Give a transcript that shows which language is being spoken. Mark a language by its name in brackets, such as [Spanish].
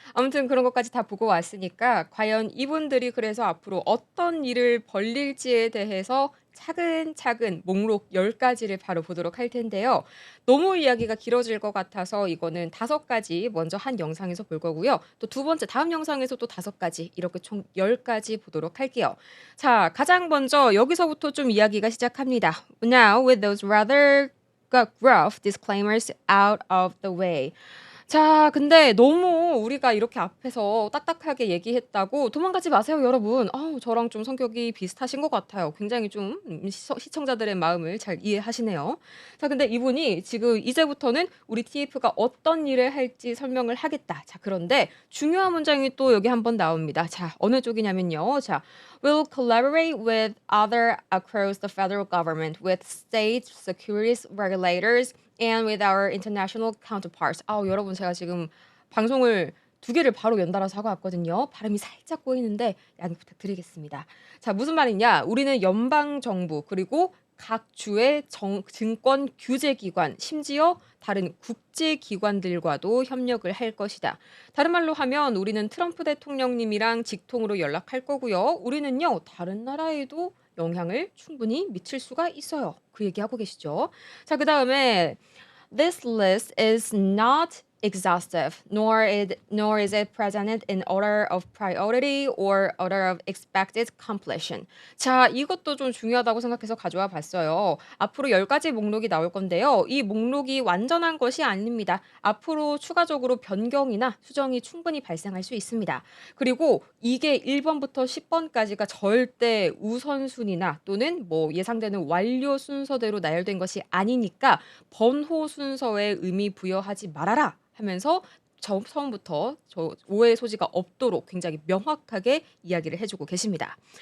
[Korean] 아무튼 그런 것까지 다 보고 왔으니까 과연 이분들이 그래서 앞으로 어떤 일을 벌릴지에 대해서 차근차근 목록 10 가지를 바로 보도록 할 텐데요. 너무 이야기가 길어질 것 같아서 이거는 5 가지 먼저 한 영상에서 볼 거고요. 또 두 번째 다음 영상에서 또 5 가지 이렇게 총 10 가지 보도록 할게요. 자, 가장 먼저 여기서부터 좀 이야기가 시작합니다. [English] Now with those rather rough disclaimers out of the way. [Korean] 자, 근데 너무 우리가 이렇게 앞에서 딱딱하게 얘기했다고 도망가지 마세요, 여러분. 저랑 좀 성격이 비슷하신 것 같아요. 굉장히 좀 시청자들의 마음을 잘 이해하시네요. 자, 근데 이분이 지금 이제부터는 우리 TF가 어떤 일을 할지 설명을 하겠다. 자, 그런데 중요한 문장이 또 여기 한번 나옵니다. 자, 어느 쪽이냐면요. [English] 자, will collaborate with other across the federal government with state securities regulators and with our international counterparts. [Korean] 여러분 제가 지금 방송을 2개를 바로 연달아서 하고 왔거든요. 발음이 살짝 꼬이는데 양해 부탁드리겠습니다. 자, 무슨 말이냐? 우리는 연방 정부 그리고 각 주의 증권 규제 기관, 심지어 다른 국제 기관들과도 협력을 할 것이다. 다른 말로 하면 우리는 트럼프 대통령님이랑 직통으로 연락할 거고요. 우리는요, 다른 나라에도 영향을 충분히 미칠 수가 있어요. 그 얘기하고 계시죠. 자, 그다음에 [English] This list is not exhaustive, nor is it presented in order of priority or order of expected completion. [Korean] 자, 이것도 좀 중요하다고 생각해서 가져와 봤어요. 앞으로 10가지 목록이 나올 건데요. 이 목록이 완전한 것이 아닙니다. 앞으로 추가적으로 변경이나 수정이 충분히 발생할 수 있습니다. 그리고 이게 1번부터 10번까지가 절대 우선순위나 또는 뭐 예상되는 완료 순서대로 나열된 것이 아니니까 번호 순서에 의미 부여하지 말아라 하면서 처음부터 오해 소지가 없도록 굉장히 명확하게 이야기를 해주고 계십니다.